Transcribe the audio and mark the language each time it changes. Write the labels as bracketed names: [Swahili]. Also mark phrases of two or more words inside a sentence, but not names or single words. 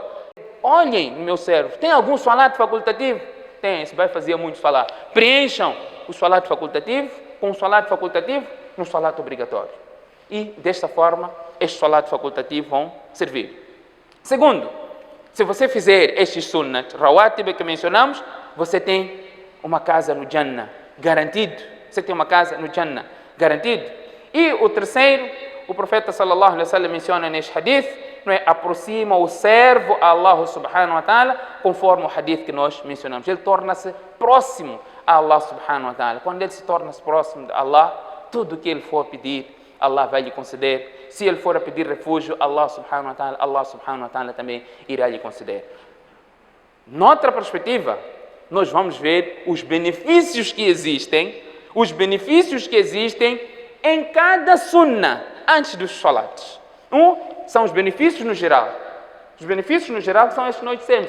[Portuguese] Olhem no meu servo, tem algum salat facultativo? Tem, você vai fazer muito salah. Preencham o salat facultativo com o salat facultativo no salat obrigatório. E desta forma, estes salat facultativos vão servir. Segundo, se você fizer estes sunnat, rawatib que mencionamos, você tem uma casa no Jannah, garantido. Você tem uma casa no Jannah, garantido. E o terceiro, o profeta [Arabic] صلى الله عليه وسلم [Portuguese] menciona neste hadith, não é? Aproxima o servo a Allah [Arabic] سبحانه وتعالى, [Portuguese] conforme o hadith que nós mencionamos. Ele torna-se próximo a Allah [Arabic] سبحانه وتعالى. [Portuguese] Quando ele se torna-se próximo de Allah, tudo o que ele for pedir, Allah vai lhe conceder. Se ele for a pedir refúgio, Allah [Arabic] سبحانه وتعالى [Portuguese] também irá lhe conceder. Noutra perspectiva, nós vamos ver os benefícios que existem, em cada sunnah antes dos salats. São os benefícios no geral. Os benefícios no geral são estes que nós dissemos.